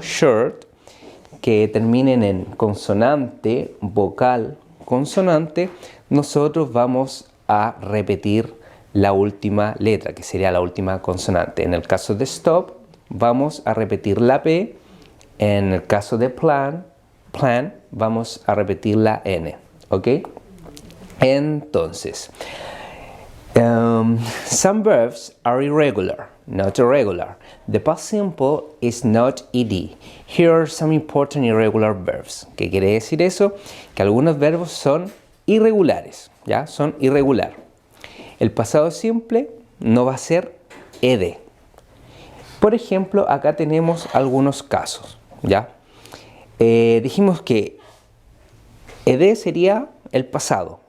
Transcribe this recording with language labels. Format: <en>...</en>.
<es>Short, que terminen en consonante, vocal, consonante, nosotros vamos a repetir la última letra, que sería la última consonante. En el caso de stop, vamos a repetir la P. En el caso de plan, vamos a repetir la N. ¿Ok?</es> <en>Entonces, some verbs are irregular, not irregular. The past simple is not ed. Here are some important irregular verbs.</en> <es>¿Qué quiere decir eso? Que algunos verbos son irregulares, ¿ya? Son irregular. El pasado simple no va a ser ed. Por ejemplo, acá tenemos algunos casos, ¿ya? Dijimos que ed sería el pasado.</es>